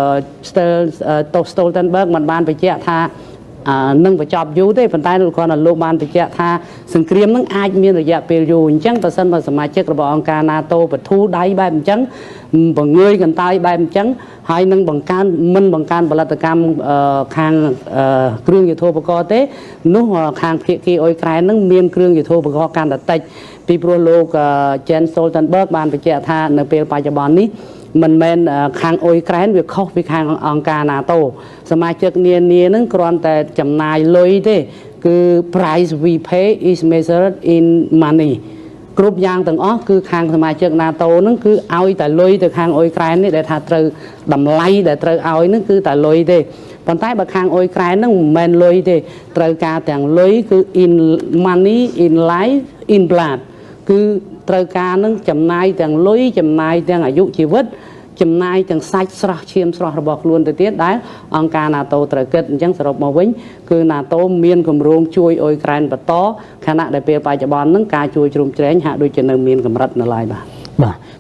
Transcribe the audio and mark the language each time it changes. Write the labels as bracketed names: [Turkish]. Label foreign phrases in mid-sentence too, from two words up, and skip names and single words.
[Khmer] Stoltenberg បានបញ្ជាក់ថានឹងបញ្ចប់យូរទេប៉ុន្តែគ្រាន់តែលោកបានបញ្ជាក់ថាសង្គ្រាមនឹងអាចមានរយៈពេលយូរអញ្ចឹងបើសិនបើសមាជិករបស់អង្គការ NATO បធូរដៃបែបអញ្ចឹងបង្ងើយកន្តើយបែបអញ្ចឹងហើយនឹងបង្កើនផលិតកម្មខាងគ្រឿងយុទ្ធោបករណ៍ទេនោះខាងភាគីអ៊ុ យក្រែននឹងមានគ្រឿងយុទ្ធោបករណ៍កាន់តែតិចពីព្រោះលោក Jens Stoltenberg បានបញ្ជាក់ថានៅពេលបច្ចុប្បន្ននេះមិនមែនខាងអ៊ុយក្រែនវាខុសពីខាងអង្គការ NATO សមាជិកនានានឹងគ្រាន់តែចំ ណាយលុយទេគឺ [English] price we pay is measured in money [Khmer] គ្រប់យ៉ាងទាំងអស់គឺខាងសមាជិក NATO នឹងគឺឲ្យតែលុយទៅខាងអ៊ុយក្រែននេះដែល ថាត្រូវតម្លៃដែលត្រូវឲ្យនឹងគឺតែលុយទេប៉ុន្តែបើខាងអ៊ុយក្រែននឹងមិនមែនលុយទេត្រូវការទាំងលុយគឺ [English] in money in life in blood [Khmer] គឺត្រូវការនឹងចំណាយទាំងលុយចំណាយទាំងអាយុជីវិតចំណាយទាំងសាច់ស្រស់ឈាមស្រស់របស់ខ្លួនទៅទៀតដែលអង្គការ NATO ត្រូវគិតអញ្ចឹងសរុបមកវិញគឺ NATO មានគម្រោងជួយអ៊ុយក្រែនបន្តខណៈដែលពេលបច្ចុប្បន្នហ្នឹងការជួយជ្រោមជ្រែងហាក់ដូចជានៅមានកម្រិតនៅឡើយបាទ